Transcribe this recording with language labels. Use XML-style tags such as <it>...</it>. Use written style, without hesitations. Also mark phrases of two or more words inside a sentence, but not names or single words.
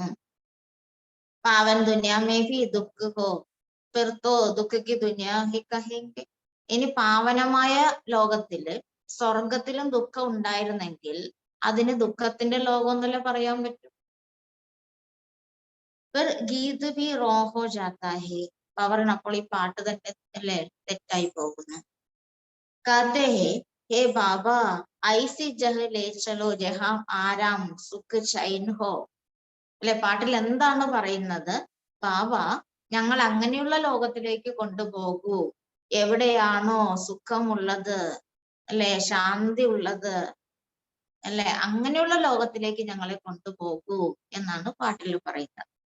<hi>पावन दुनियामे भी दुःख हो फिर तो दुःख की दुनिया ही कहेंगे,</hi> <ml>ഇനി പാവനമായ ലോകത്തില് സ്വർഗത്തിലും ദുഃഖം ഉണ്ടായിരുന്നെങ്കിൽ അതിന് ദുഃഖത്തിന്റെ ലോകം എന്നല്ലേ പറയാൻ പറ്റും.</ml> <hi>फिर गीत भी रॉन्ग हो जाता है,</hi> <ml>പറയണം അപ്പോൾ ഈ പാട്ട് തന്നെ അല്ലേ തെറ്റായി പോകുന്നു.</ml> <hi>कहते हैं हे बाबा ऐसी जगह ले चलो जहां आराम सुख चैन हो,</hi> <ml>അല്ലെ പാട്ടിൽ എന്താണ് പറയുന്നത്, ബാബ ഞങ്ങൾ അങ്ങനെയുള്ള ലോകത്തിലേക്ക് കൊണ്ടുപോകൂ, എവിടെയാണോ സുഖമുള്ളത് അല്ലെ ശാന്തി ഉള്ളത് അല്ലെ അങ്ങനെയുള്ള ലോകത്തിലേക്ക് ഞങ്ങളെ കൊണ്ടുപോകൂ എന്നാണ് പാട്ടിൽ പറയുന്നത്.</ml>